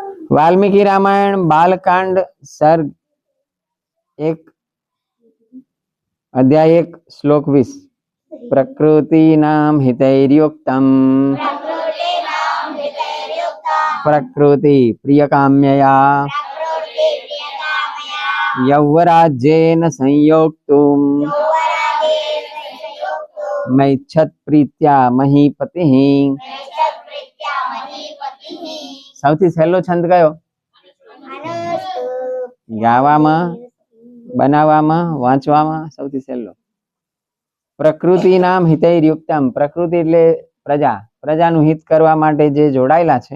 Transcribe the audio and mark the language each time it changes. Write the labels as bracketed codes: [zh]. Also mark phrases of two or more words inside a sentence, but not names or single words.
[sa] वाल्मीकि रामायण बालकांड सर्ग 1 अध्याय 1 श्लोक 20 प्रकृतीनां हितैर्युक्तं प्रकृति प्रियकाम्यया यौवराज्येन संयोक्तुं मैच्छत् प्रीत्या महीपतिः। [gu] સૌથી સહેલો છંદ કયો? ગાવામાં, બનાવવામાં, વાંચવામાં સૌથી સહેલો. [sa] प्रकृति नाम हितैर्युक्तम्, [gu] પ્રકૃતિ એટલે પ્રજા, પ્રજાનું હિત કરવા માટે જે જોડાયેલા છે.